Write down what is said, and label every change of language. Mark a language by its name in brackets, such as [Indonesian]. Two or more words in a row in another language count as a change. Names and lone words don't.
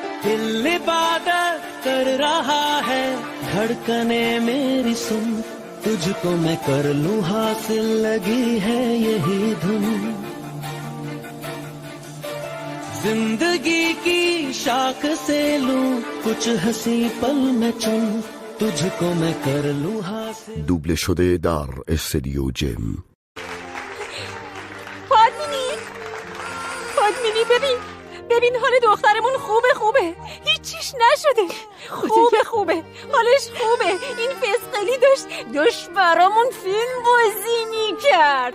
[Hindi] दिल इबादत कर रहा है धड़कने मेरी सुन तुझको मैं कर लूं हासिल लगी है यही धुन जिंदगी की शाख से लूं कुछ हंसी पल में चुन तुझको मैं कर लूं हासिल. [Persian] دوبله شده در استودیو جم. پادمینی ببین حال دخترمون خوبه هیچیش نشده. خوبه حالش خوبه. این فسقلی داشت برامون فیلم بازی میکرد.